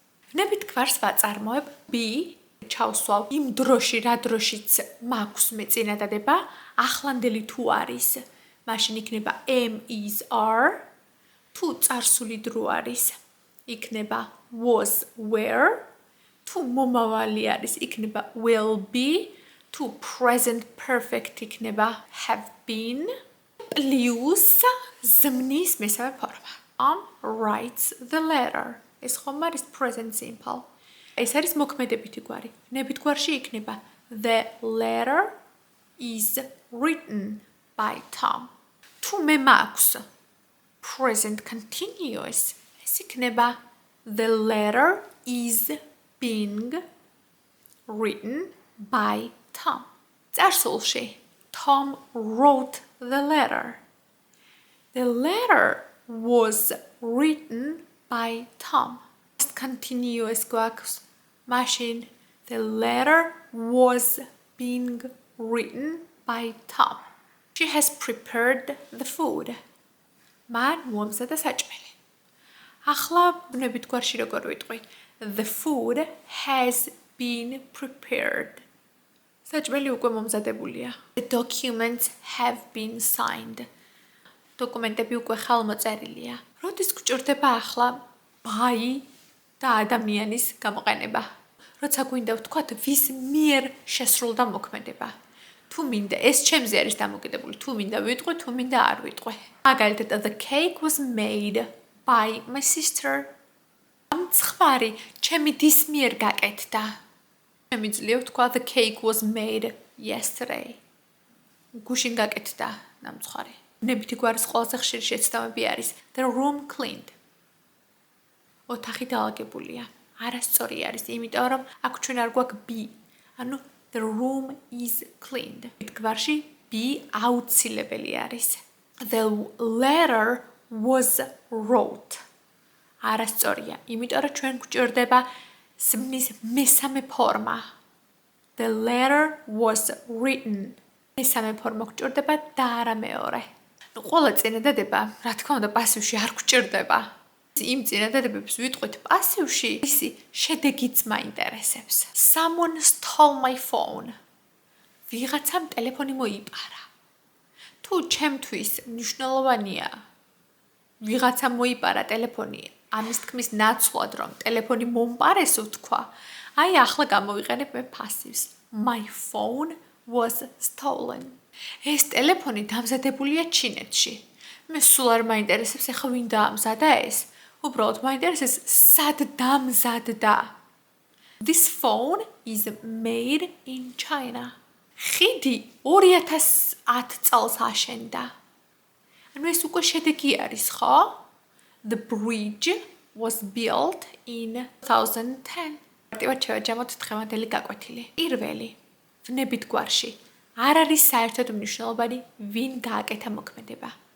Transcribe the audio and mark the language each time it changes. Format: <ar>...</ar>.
<ka>ვნებით გვარს ვაწარმოებ be ჩავსვალ იმ დროში, რა დროშიც მაქვს მე წინადადება, ახლანდელი თუ არის, მაშინ იქნება</ka> <en>am is are,</en> <ka>თუ წარსული დრო არის, იქნება</ka> <en>was were,</en> <ka>თუ მომავალი არის, იქნება</ka> <en>will be,</en> <ka>თუ present perfect იქნება</ka> <en>have been,</en> <ka>plus ზმნის მესამე ფორმა.</ka> <en>Writes the letter.</en> <ka>ეს ხომ არის</ka> <en>present simple.</en> <ka>ეს არის მოქმედებითი გვარი. ვნებით გვარში იქნება</ka> <en>the letter is written by Tom.</en> <ka>თუ მე მაქვს</ka> <en>present continuous,</en> <ka>ეს იქნება</ka> <en>the letter is being written by Tom.</en> <ka>წარსულში</ka> <en>Tom wrote the letter. The letter was written by Tom.</en> <ka>Continuous გვაქვს. მაშინ</ka> <en>the letter was being written by Tom. She has prepared the food.</en> <ka>მან მოამზადა საჭმელი. ახლა ვნებით გვარში როგორ ვიტყვი?</ka> <en>The food has been prepared.</en> <ka>საჭმელი უკვე მომზადებულია.</ka> <en>The documents have been signed.</en> <ka>დოკუმენტები უკვე ხელმოწერილია. როდის გვჭირდება ახლა by და ადამიანის გამოყენება? როცა გვინდა ვთქვათ ვის მიერ შესრულდა მოქმედება. თუ მინდა ეს ჩემზე არის დამოკიდებული, თუ მინდა ვიტყვი, თუ მინდა არ ვიტყვი. მაგალითად</ka> <en>the cake was made by my sister.</en> <ka>მცხვარი ჩემი დის მიერ გაკეთდა. შემიძლია ვთქვა</ka> <en>the cake was made yesterday.</en> <ka>გუშინ გაკეთდა ნამცხვარი. ბუნებითი გვარის ყველაზე ხშირი შეცდომები არის</ka> <en>the room cleaned.</en> <ka>ოთახი დაალაგებულია. არასწორი არის, იმიტომ რომ აქ ჩვენ არ გვაქვს be. ანუ</ka> <en>the room is cleaned.</en> <ka>გვარში be აუცილებელი არის.</ka> <en>The letter was wrote.</en> <ka>არასწორია, იმიტომ რომ ჩვენ გვჭირდება სმნის მესამე ფორმა.</ka> <en>The letter was written.</en> <ka>მესამე ფორმა გვჭირდება და არა მეორე. ყველა წინადადება, რა თქმა უნდა, პასივში არ გვჭირდება. იმ წინადადებებს ვიტყვით პასივში, ისი შედეგიც მაინტერესებს.</ka> <en>Someone stole my phone.</en> <ka>ვიღაცამ ტელეფონი მოიპარა. თუ ჩემთვის მნიშვნელოვანია ვიღაცამ მოიპარა ტელეფონი, ამის თქმის ნაცვლად რომ ტელეფონი მომპარეს ვთქვა, აი ახლა გამოვიყენებ მე passives.</ka> <en>My phone was stolen.</en> <ka>ეს ტელეფონი დამზადებულია ჩინეთში. მე სულ არ მაინტერესებს ახლა ვინ დაამზადა ეს. უბრალოდ მაინტერესებს სად დამზადდა.</ka> <en>This phone is made in China.</en> <ka>ხიდი 2010 წელს აშენდა. ანუ ეს უკვე შედეგი არის, ხო?</ka> <en>The bridge was built in 2010.</en> <ka>მარტივად შევაჯამოთ დღევანდელი გაკვეთილი. პირველი, ვნებით გვარში. არ არის საერთოდ მნიშვნელოვანი ვინ გააკეთა მოქმედება.</ka>